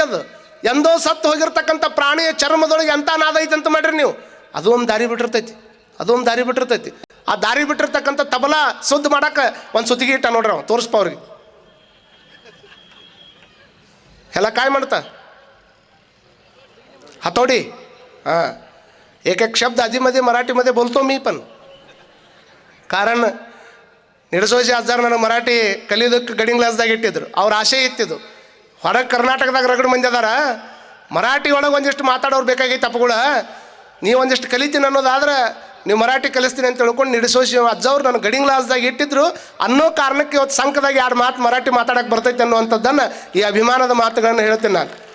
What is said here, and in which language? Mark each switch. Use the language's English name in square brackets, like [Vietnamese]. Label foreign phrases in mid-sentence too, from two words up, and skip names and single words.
[Kannada] ಎಂದೋ ಸತ್ತು ಹೋಗಿರ್ತಕ್ಕಂಥ ಪ್ರಾಣಿಯ ಚರ್ಮದೊಳಗೆ ಎಂಥ ನಾದ ಐತೆ ಅಂತ ಮಾಡ್ರಿ ನೀವು. ಅದು ಒಂದು ದಾರಿ ಬಿಟ್ಟಿರ್ತೈತಿ. ಆ ದಾರಿ ಬಿಟ್ಟಿರ್ತಕ್ಕಂಥ ತಬಲ ಶುದ್ಧ ಮಾಡಕ್ಕೆ ಒಂದು ಸುತ್ತಿಗೆ ಇಟ್ಟ ನೋಡ್ರಿ, ಅವ ತೋರಿಸ್ಪ ಅವ್ರಿಗೆ ಎಲ್ಲ ಕಾಯಿ ಮಾಡ್ತಾ हथौड़ी. [Marathi] हाँ, एक शब्द आधी मध्ये मराठीमध्ये बोलतो मी पण. [Kannada] कारण ನಿಡಸೋಜಿ ಅಜ್ಜಾರ್ ನನಗೆ ಮರಾಠಿ ಕಲಿಯೋದಕ್ಕೆ ಗಡಿಂಗ್ ಕ್ಲಾಸ್ದಾಗ ಇಟ್ಟಿದ್ರು. ಅವ್ರ ಆಸೆ ಇತ್ತಿದ್ದು ಹೊರಗೆ ಕರ್ನಾಟಕದಾಗ ರಗಡು ಮಂದಿ ಅದಾರ, ಮರಾಠಿ ಒಳಗೆ ಒಂದಿಷ್ಟು ಮಾತಾಡೋರು ಬೇಕಾಗೈತೆ ಅಪ್ಪಗಳ. ನೀವು ಒಂದಿಷ್ಟು ಕಲಿತೀನಿ ಅನ್ನೋದಾದ್ರೆ ನೀವು ಮರಾಠಿ ಕಲಿಸ್ತೀನಿ ಅಂತ ತಿಳ್ಕೊಂಡು ನಿಡಸೋಜಿ ಅಜ್ಜವ್ರು ನನಗೆ ಗಡಿಂಗ್ ಕ್ಲಾಸ್ದಾಗ ಇಟ್ಟಿದ್ರು ಅನ್ನೋ ಕಾರಣಕ್ಕೆ ಇವತ್ತು ಸಂಘದಾಗ 2 ಮಾತು ಮರಾಠಿ ಮಾತಾಡೋಕ್ಕೆ ಬರ್ತೈತೆ ಅನ್ನುವಂಥದ್ದನ್ನು ಈ ಅಭಿಮಾನದ ಮಾತುಗಳನ್ನು ಹೇಳ್ತೀನಿ ನಾನು.